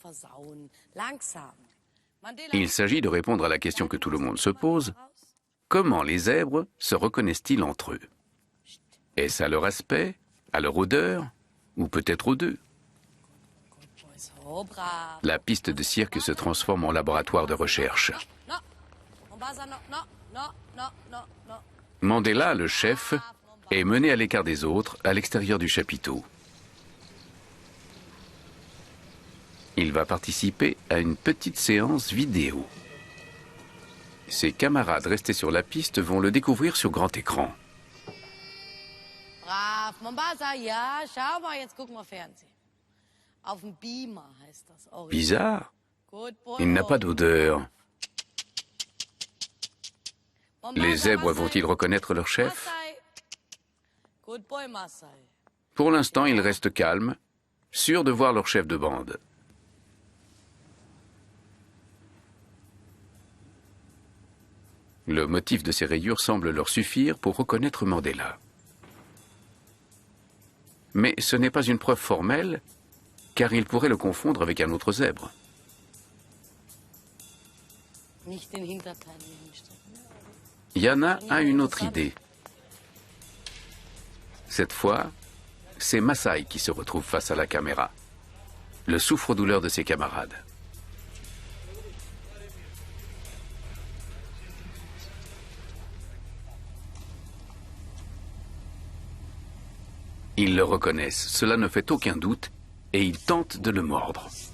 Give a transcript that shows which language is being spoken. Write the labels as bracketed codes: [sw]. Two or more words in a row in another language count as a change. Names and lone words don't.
[fr] Il s'agit de répondre à la question que tout le monde se pose. Comment les zèbres se reconnaissent-ils entre eux? Est-ce à leur aspect À leur odeur, ou peut-être aux deux. [de] So brav. [fr] La piste de cirque se transforme en laboratoire de recherche. [en] No. Mombasa, no, no, no, no, no, no. [fr] Mandela, le chef, est mené à l'écart des autres, à l'extérieur du chapiteau. Il va participer à une petite séance vidéo. Ses camarades restés sur la piste vont le découvrir sur grand écran. [de] Brav. Mombasa, ja, schau mal, jetzt gucken wir Fernsehen. Auf dem Beamer heißt das. Original. [fr] Bizarre, [en] Good boy. [fr] il n'a pas d'odeur. Mombasa, Les zèbres Masai. vont-ils reconnaître leur chef? [en] Masai. Good boy, Masai. [fr] Pour l'instant, ils restent calmes, sûrs de voir leur chef de bande. Le motif de ces rayures semble leur suffire pour reconnaître Mandela. Mais ce n'est pas une preuve formelle, car ils pourraient le confondre avec un autre zèbre. [de] Nicht den Hinterteil hinstellen. [fr] Yana a une autre idée. Cette fois, c'est Masai qui se retrouve face à la caméra, le souffre-douleur de ses camarades. Ils le reconnaissent, cela ne fait aucun doute, et ils tentent de le mordre.